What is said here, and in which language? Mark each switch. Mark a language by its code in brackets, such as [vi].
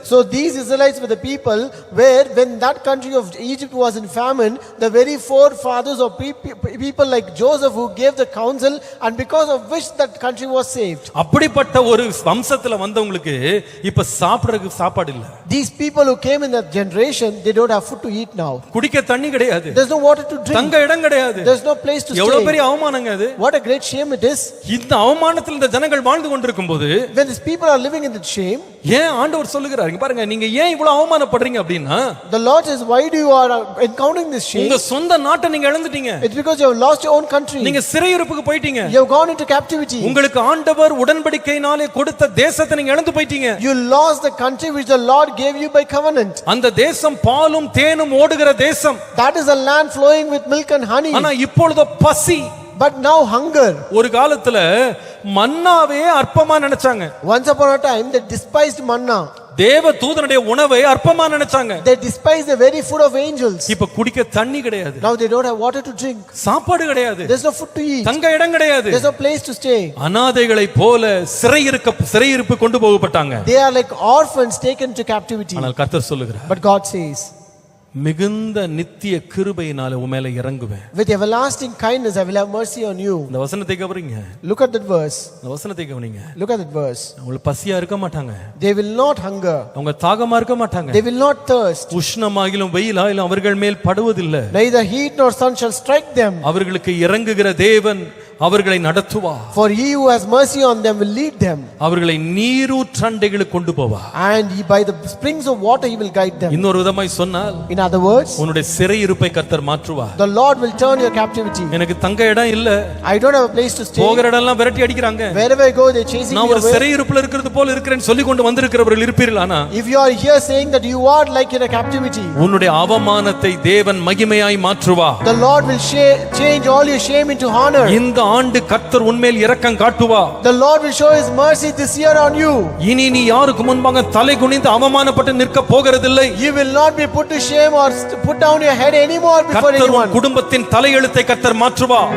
[en] So these Israelites were the people where when that country of Egypt was in famine, the very forefathers of people like Joseph who gave the counsel and because of which that country was saved. [ta] அப்படிப்பட்ட ஒரு வம்சத்துல வந்தவங்களுக்கு இப்ப சாப்பிடுறதுக்கு சாப்பாடு இல்ல. [en] These people who came in that generation, they don't have food to eat now. [ta] குடிக்க தண்ணி கிடையாது. [en] There's no water to drink. [ta] தங்க இடம் கிடையாது. [en] There's no place to stay. [ta] எவ்வளவு பெரிய அவமானங்க அது. [en] What a great shame it is. [ta] இந்த அவமானத்தில் இந்த ஜனங்கள் வாழ்ந்து கொண்டிருக்கும்போது, [en] when these people are living in that shame, [ta] ஏன் ஆண்டவர் சொல்லுகிறார், இங்க பாருங்க, நீங்க ஏன் இவ்வளவு அவமானப்படுறீங்க அப்படினா, [en] the Lord says, why do you are encountering this shame? [ta] உங்க சொந்த நாட்டை நீங்க இழந்துட்டீங்க. [en] It's because you have lost your own country. [ta] நீங்க சிறையிருப்புக்கு போயிட்டீங்க. [en] You have gone into captivity. [ta] உங்களுக்கு ஆண்டவர் உடன்படிக்கையினாலே கொடுத்த தேசத்தை நீங்க இழந்து போயிட்டீங்க. [en] You lost the country which the Lord gave you by covenant. [ta] அந்த தேசம் பாலும் தேனும் ஓடுகிற தேசம். [en] That is a land flowing with milk and honey. [ta] ஆனா இப்பொழுது பசி. [en] But now hunger. [ta] ஒரு காலத்துல மன்னாவே அற்பமா நினைச்சாங்க. [en] Once upon a time they despised manna. [ta] தேவ தூதனுடைய உணவை அற்பமா நினைச்சாங்க. [en] They despised the very food of angels. [ta] இப்ப குடிக்க தண்ணி கிடையாது. [en] Now they don't have water to drink. [ta] சாப்பாடு கிடையாது. [en] There's no food to eat. [ta] தங்க இடம் கிடையாது. [en] There's no place to stay. [ta] அநாதைகளை போல சிறையிருப்பு கொண்டு போகப்பட்டாங்க. [en] They are like orphans taken to captivity. [ta] ஆனால் கர்த்தர் சொல்லுகிறார், [en] But God says, [ta] மிகுந்த நித்திய கிருபையினால உன் மேல இறங்குவேன். [en] with everlasting kindness I will have mercy on you. [ta] இந்த வசனத்தை கவனிங்க. [en] Look at that verse. [ta] இந்த வசனத்தை கவனிங்க. [en] Look at that verse. [ta] அவங்க பசியா இருக்க மாட்டாங்க. [en] They will not hunger. [ta] அவங்க தாகமா இருக்க மாட்டாங்க. [en] They will not thirst. [ta] உஷ்ணமாகிலும் வெயிலாகிலும் அவர்கள் மேல் படுவதில்லை. [en] Neither heat nor sun shall strike them. [ta] அவர்களுக்கு இறங்குகிற தேவன் அவர்களை நடத்துவார். [en] For he who has mercy on them will lead them. [ta] அவர்களை நீரூற்றண்டைகளுக்கு கொண்டு போவார். [en] And by the springs of water he will guide them. [ta] இன்னொரு விதமாய் சொன்னால், [en] in other words, [ta] உன்னுடைய சிறையிருப்பை கர்த்தர் மாற்றுவார். [en] the Lord will turn your captivity. [ta] எனக்கு தங்க இடம் இல்ல, [en] I don't have a place to stay. [ta] போகிற இடம்லாம் விரட்டி அடிக்குறாங்க. [en] Wherever I go they chasing me [ta] நான் ஒரு [en] away. [ta] சிறையிருப்புல இருக்கிறது போல இருக்கிறேன்னு சொல்லி கொண்டு வந்திருக்கிறவர்கள் இருப்பீர்களானா, [en] if you are here saying that you are like in a captivity, [ta] உன்னுடைய அவமானத்தை தேவன் மகிமையாய் மாற்றுவார். [en] the Lord will change all your shame into honor. [ta] இந்த ஆண்டு கர்த்தர் உன்மேல் இரக்கம் காட்டுவார். [en] The Lord will show his mercy this year on you. [ta] இனி நீ யாருக்கு முன்பாக தலை குனிந்து அவமானப்பட்டு நிற்க போகிறதில்லை. [en] You will not be put to shame or put down your head anymore before [ta] கர்த்தர் [en] anyone. [ta] உன் குடும்பத்தின் தலையெழுத்தை கர்த்தர் மாற்றுவார்.